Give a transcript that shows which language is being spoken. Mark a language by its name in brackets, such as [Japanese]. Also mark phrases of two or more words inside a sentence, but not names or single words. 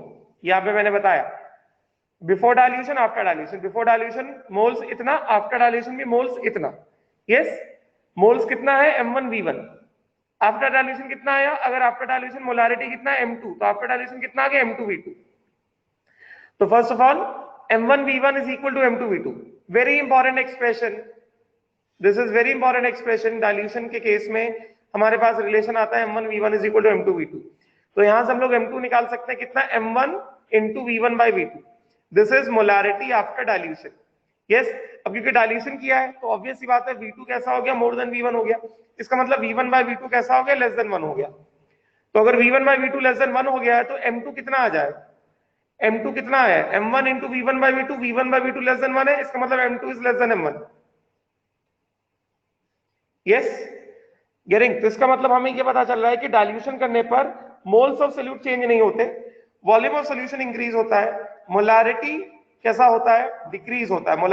[Hindi] यहां पे मैंने बताया [English] before dilution, after dilution. before dilution moles [Hindi] इतना, [English] after dilution [Hindi] भी मोल्स इतना। यस, मोल्स कितना है, m1v1। [English] after dilution [Hindi] कितना आया, अगर [English] after dilution molarity [Hindi] कितना है, m2, तो [English] after dilution [Hindi] कितना आ गया, m2v2। [English] तो first of all m1v1 is equal to m2v2। very important expression, this is very important expression. [Hindi] डाइल्यूशन के केस में हमारे पास रिलेशन आता है m1v1 [English] is equal to [Hindi] m2v2। तो यहां से हम लोग m2 निकाल सकते हैं, कितना, [English] m1 into v1 by v2। this is molarity after dilution. [Hindi] यस, अब क्योंकि डाइल्यूशन किया है तो ऑब्वियस सी बात है v2 कैसा हो गया, [English] more than v1 [Hindi] हो गया। इसका मतलब v1 by v2 कैसा हो गया, [English] less than 1 [Hindi] हो गया। तो अगर v1 by v2 [English] less than 1 [Hindi] हो गया है तो m2 कितना आ जाए, m2 कितना है, [English] m1 into v1 by v2, [Hindi] v1 by v2 [English] less than 1 [Hindi] है, इसका मतलब m2 [English] is less than [Hindi] m1। [English] yes, getting. [Hindi] तो इसका मतलब हमें ये पता चल रहा है कि डाइल्यूशन करने पर [English] moles of solute [Hindi] चेंज नहीं होते, [English] volume of solution increase [Hindi] होता है, मोलारिटी कैसा होता है, डिक्रीज होता है।